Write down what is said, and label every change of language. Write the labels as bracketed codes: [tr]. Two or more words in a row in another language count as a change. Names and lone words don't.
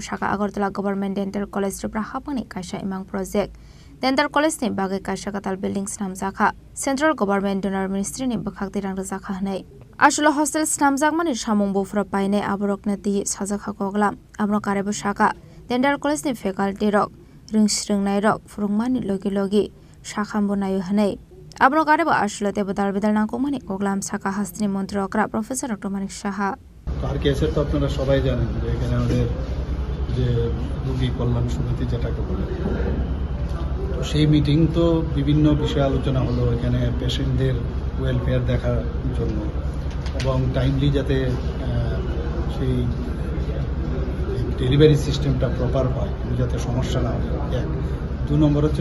[trp] Shaka Agartala Government Dental College Tripura hapangni kaisa imang project Dental College ni bagai kaisa katal buildings namjaka Central Government Donor Ministry ni bakhakti rang rajaka hanei Ashula hostel namjakmani samung bufra paine aborokna tiyi sajaka koglam abno karabu Shaka Dental College ni faculty rok ringsringnai rok furungmani logi logi shakham bonayo hanei Abno karebo ashlo te badal bidal nangkomani koglam saka hastini mantri okra Professor Dr. Manik Saha [bn] আর কেসের তো আপনারা সবাই জানেন যে এখানে আমাদের যে রোগী কল্যাণ সমিতি যেটাকে বলে তো সেই মিটিং তো বিভিন্ন বিষয়ে আলোচনা হলো এখানে পেশেন্টদের ওয়েলফেয়ার দেখার জন্য এবং টাইমলি যাতে সেই [en] delivery system-ta proper [bn] হয় যাতে সমস্যা না হয় এক 2 নম্বর হচ্ছে